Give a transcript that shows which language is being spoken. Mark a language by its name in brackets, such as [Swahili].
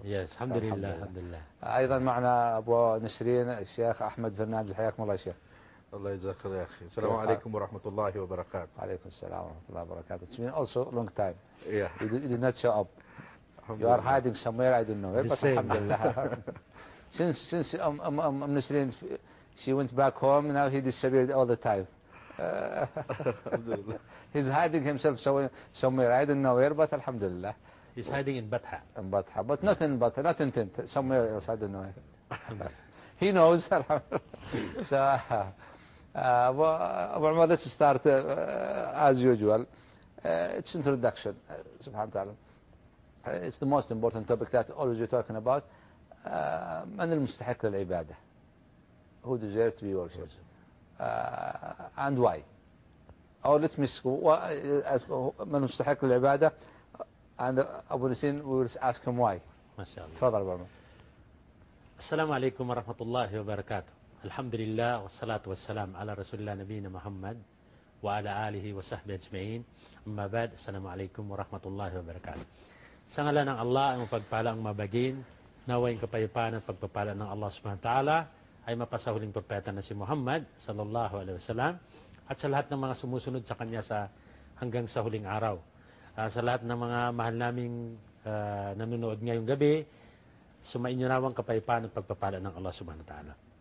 [Arabic] Yes, الحمد لله الحمد لله. أيضا معنا أبو نسرين الشيخ أحمد فرناندز، حياكم الله يا شيخ. الله يجزاك خير يا أخي. السلام عليكم ورحمة الله وبركاته. وعليكم السلام ورحمة الله وبركاته. [English] It's been also a long time. Yeah. You did not show up. You are hiding somewhere, I don't know. But alhamdulillah. Since Nisreen, she went back home, now he disappeared all the time. He's hiding himself somewhere, I don't know where, but alhamdulillah. He's hiding in Batha. In Batha, but not in Batha, not in Tent, somewhere else, I don't know. He knows. So, Abu Umar, let's start as usual. It's introduction, subhanahu wa ta'ala. It's the most important topic that always we're talking about. [Arabic] من المستحق للعبادة? [English] Who deserves to be worshipped? And why? Or let me ask [Arabic] من المستحق للعبادة, [English] and Abu Nisin will ask him why. [Arabic] ما شاء الله. تفضل أبو عمر. السلام عليكم ورحمة الله وبركاته. الحمد لله والصلاة والسلام على رسول الله نبينا محمد وعلى آله وصحبه أجمعين. أما بعد, السلام عليكم ورحمة الله وبركاته. [Filipino] Sa ngalan ng Allah ang mapagpala ang mabagin, naway kapayapaan at pagpapala ng Allah subhanahu wa ta'ala ay mapasahuling propeta na si Muhammad sallallahu alaihi wasallam at sa lahat ng mga sumusunod sa kanya hanggang sa huling araw. Sa lahat ng mga mahal naming nanonood ngayong gabi, sumainyo nawang kapayapaan at pagpapala ng Allah subhanahu wa ta'ala.